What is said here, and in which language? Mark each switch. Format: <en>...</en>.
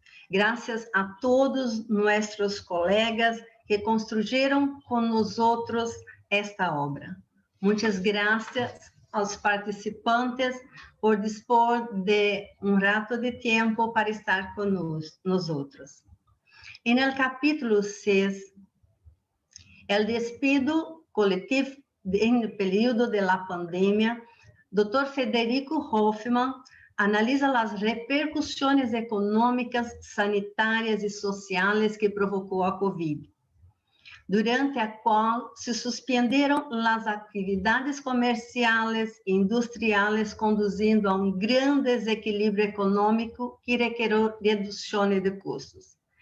<pt>Graças a todos nossos colegas que construíram com nós esta obra. Muitas graças aos participantes por dispor de rato de tempo para estar conosco.</pt> <es>En el capítulo 6, el despido coletivo en el período de la pandemia, Dr.</es> <pt>Federico Hoffmann analisa as repercussões econômicas, sanitárias e sociais que provocou a Covid, durante a qual se suspenderam as atividades comerciais e industriais, conduzindo a grande desequilíbrio econômico que requeriu redução de custos.</pt>